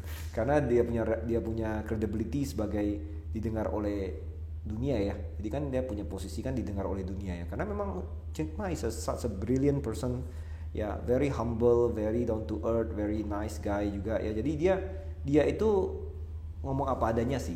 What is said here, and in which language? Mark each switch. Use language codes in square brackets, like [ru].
[id] Karena dia punya credibility sebagai didengar oleh dunia ya. Jadi kan dia punya posisi kan didengar oleh dunia ya. Karena memang [en] Jack Ma is such a brilliant person ya, very humble, very down to earth, very nice guy [id] juga ya. Jadi dia itu ngomong apa adanya sih.